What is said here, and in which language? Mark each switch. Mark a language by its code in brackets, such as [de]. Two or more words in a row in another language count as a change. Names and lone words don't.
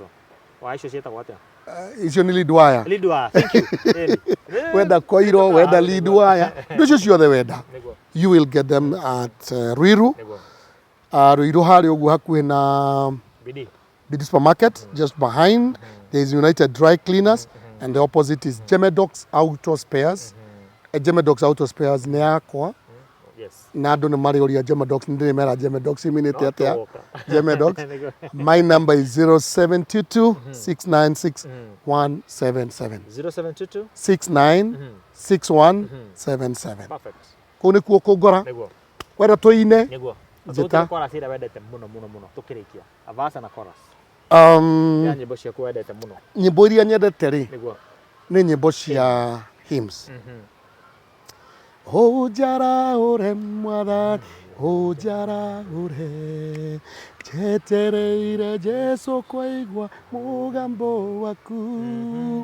[ki] Wa icio ciĩtagwo atĩa? Icio ni [en] lead wire. Lead wire. Thank you. Whether coiro, whether lead wire. [ki] Icio ciothe wenda. [en] You will get them at Ruiru. [ki] Ruiru hari ũguo hakuhĩ na Bidi supermarket, [en] just behind. There is United Dry Cleaners, and the opposite is Gemedox Auto Spares. [ki] Gemedox Auto Spares nĩ yakwa. [en] Yes. [ki] Na andũ nĩ marĩũria Gemedox, nĩ mera Gemedox iminĩte atĩa. Gemedox. [en] My number is 0722 696 177. 0722 69 6177. Perfect. [ki] Kũu nĩkuo kũngora. Wenda tũine. Nĩguo. Njĩta. Chorus ĩrĩa wendete mũno tũkĩrĩkia. A verse na chorus. Ya nyĩmbo ciaku wendete mũno. Nyĩmbo iria nyendete rĩ. Nĩguo. Nĩ nyĩmbo cia hymns. Ojara ore mwathani, ojara ore, jetereire Jesu kwaigua mugambo waku.